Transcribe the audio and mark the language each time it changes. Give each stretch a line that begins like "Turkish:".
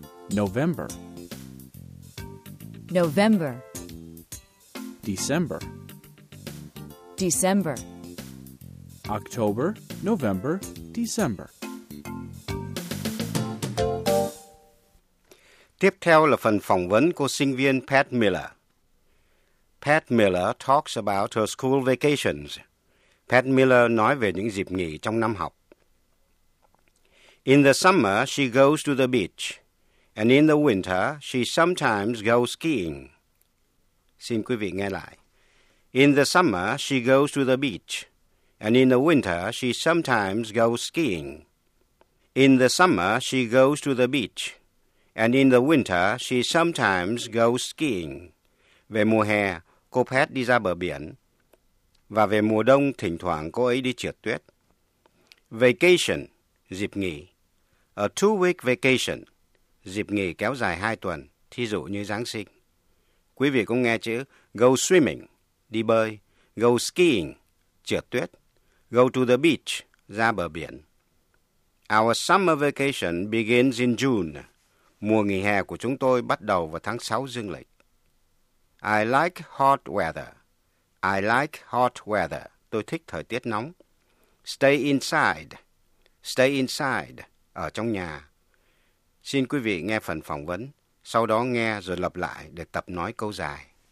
English: November. November. December. December. October, November, December.
Vietnamese: Tiếp theo là phần phỏng vấn cô sinh viên Pat Miller.
English: Pat Miller talks about her school vacations.
Vietnamese: Pat Miller nói về những dịp nghỉ trong năm học.
English: In the summer, she goes to the beach. And in the winter, she sometimes goes skiing.
Vietnamese: Xin quý vị nghe lại.
English: In the summer, she goes to the beach. And in the winter, she sometimes goes skiing. In the summer, she goes to the beach. And in the winter, she sometimes goes skiing.
Vietnamese: Về mùa hè, cô Pat đi ra bờ biển. Và về mùa đông, thỉnh thoảng cô ấy đi trượt tuyết. Vacation, dịp nghỉ.
English: A two-week vacation,
Vietnamese: dịp nghỉ kéo dài 2 tuần, thí dụ như Giáng sinh. Quý vị cũng nghe chữ
English: go swimming,
Vietnamese: đi bơi,
English: go skiing,
Vietnamese: trượt tuyết,
English: go to the beach,
Vietnamese: ra bờ biển.
English: Our summer vacation begins in June.
Vietnamese: Mùa nghỉ hè của chúng tôi bắt đầu vào tháng 6 dương lịch.
English: I like hot weather. I like hot weather.
Vietnamese: Tôi thích thời tiết nóng.
English: Stay inside. Stay inside.
Vietnamese: Ở trong nhà. Xin quý vị nghe phần phỏng vấn, sau đó nghe rồi lặp lại để tập nói câu dài.